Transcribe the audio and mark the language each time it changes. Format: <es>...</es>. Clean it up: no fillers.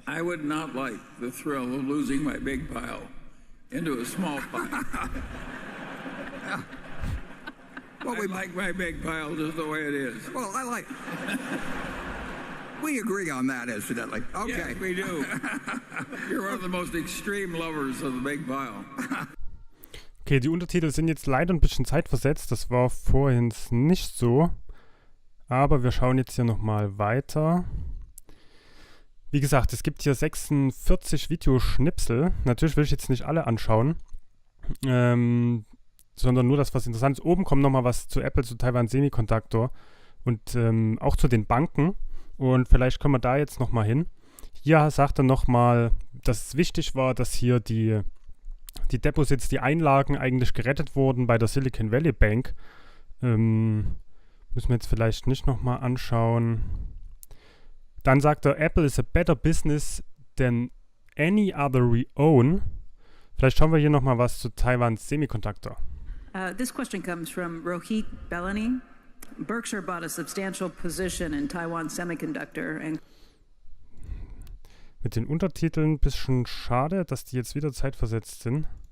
<en>I would not like the thrill of losing my big pile into a small pile. Yeah. Well, I like my big pile just the way it is. Well, we agree on that, incidentally. Okay. Yes, we do. You're one of the most extreme lovers of the big pile.</en> <de>Okay, die Untertitel sind jetzt leider ein bisschen zeitversetzt. Das war vorhin nicht so. Aber wir schauen jetzt hier nochmal weiter. Wie gesagt, es gibt hier 46 Videoschnipsel. Natürlich will ich jetzt nicht alle anschauen. Sondern nur das, was interessant ist. Oben kommt nochmal was zu Apple, zu Taiwan Semiconductor und auch zu den Banken. Und vielleicht kommen wir da jetzt nochmal hin. Hier sagt er nochmal, dass es wichtig war, dass hier die Deposits, die Einlagen eigentlich gerettet wurden bei der Silicon Valley Bank. Müssen wir jetzt vielleicht nicht nochmal anschauen. Dann sagt er,</de> <en>Apple is a better business than any other we own.</en> <de>Vielleicht schauen wir hier nochmal was zu Taiwan Semiconductor.</de> <en>This question comes from Rohit Bellany. Berkshire bought a substantial position in Taiwan Semiconductor and</en> <de>mit den Untertiteln ein bisschen schade, dass die jetzt wieder zeitversetzt sind.</de>